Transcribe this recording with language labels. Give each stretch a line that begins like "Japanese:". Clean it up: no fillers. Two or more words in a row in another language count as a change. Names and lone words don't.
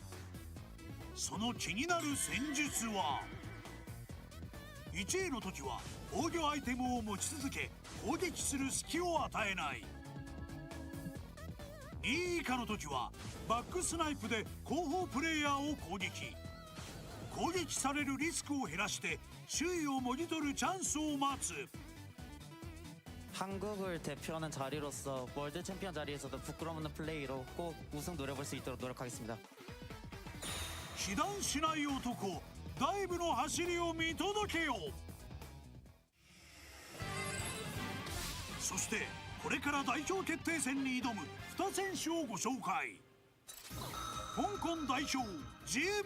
Japanese: その気になる戦術は、1位の時は防御アイテムを持ち続け攻撃する隙を与えない。2位以下の時はバックスナイプで後方プレイヤーを攻撃。攻撃されるリスクを減らして周囲をもぎ取るチャンスを待つ。
Korean: 한국을 대표하는 자리로서 월드 챔피언 자리에서도 부끄럼 없는 플레이로 꼭 우승 노려볼 수 있도록 노력하겠습니다.
Japanese: 被弾しない男ダイブの走りを見届けよう。そしてこれから代表決定戦に挑む2選手をご紹介。香港代表ジム。